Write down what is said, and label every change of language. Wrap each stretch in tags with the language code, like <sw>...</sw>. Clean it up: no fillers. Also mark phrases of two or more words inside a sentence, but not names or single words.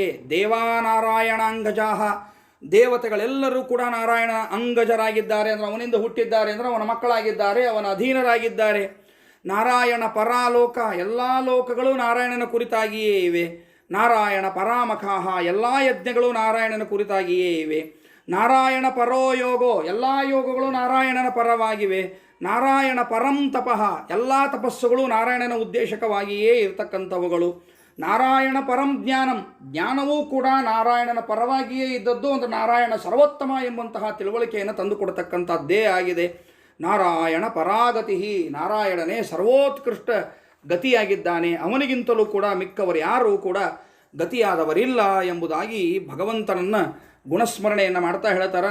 <kn>ದೇವಾನಾರಾಯಣಾಂಗಜಾಹ, ದೇವತೆಗಳೆಲ್ಲರೂ ಕೂಡ ನಾರಾಯಣ ಅಂಗಜರಾಗಿದ್ದಾರೆ ಅಂದರೆ ಅವನಿಂದ ಹುಟ್ಟಿದ್ದಾರೆ ಅಂದರೆ ಅವನ ಮಕ್ಕಳಾಗಿದ್ದಾರೆ, ಅವನ ಅಧೀನರಾಗಿದ್ದಾರೆ.</kn> <sa>ನಾರಾಯಣ ಪರಾಲೋಕ,</sa> <kn>ಎಲ್ಲ ಲೋಕಗಳು ನಾರಾಯಣನ ಕುರಿತಾಗಿಯೇ ಇವೆ.</kn> <sa>ನಾರಾಯಣ ಪರಾಮಖಾಹ,</sa> <kn>ಎಲ್ಲ ಯಜ್ಞಗಳು ನಾರಾಯಣನ ಕುರಿತಾಗಿಯೇ ಇವೆ.</kn> <sa>ನಾರಾಯಣ ಪರೋ ಯೋಗೋ,</sa> <kn>ಎಲ್ಲ ಯೋಗಗಳು ನಾರಾಯಣನ ಪರವಾಗಿವೆ.</kn> <sa>ನಾರಾಯಣ ಪರಂ ತಪಃ,</sa> <kn>ಎಲ್ಲ ತಪಸ್ಸುಗಳು ನಾರಾಯಣನ ಉದ್ದೇಶಕವಾಗಿಯೇ ಇರತಕ್ಕಂಥವುಗಳು.</kn> <sa>ನಾರಾಯಣ ಪರಂ ಜ್ಞಾನಂ,</sa> <kn>ಜ್ಞಾನವೂ ಕೂಡ ನಾರಾಯಣನ ಪರವಾಗಿಯೇ ಇದ್ದದ್ದು. ಒಂದು ನಾರಾಯಣ ಸರ್ವೋತ್ತಮ ಎಂಬಂತಹ ತಿಳುವಳಿಕೆಯನ್ನು ತಂದುಕೊಡ್ತಕ್ಕಂಥದ್ದೇ ಆಗಿದೆ.</kn> <sa>ನಾರಾಯಣ ಪರಾಗತಿ,</sa> <kn>ನಾರಾಯಣನೇ ಸರ್ವೋತ್ಕೃಷ್ಟ ಗತಿಯಾಗಿದ್ದಾನೆ. ಅವನಿಗಿಂತಲೂ ಕೂಡ ಮಿಕ್ಕವರು ಯಾರೂ ಕೂಡ ಗತಿಯಾದವರಿಲ್ಲ ಎಂಬುದಾಗಿ ಭಗವಂತನನ್ನು ಗುಣಸ್ಮರಣೆಯನ್ನು ಮಾಡ್ತಾ ಹೇಳ್ತಾರೆ.</kn>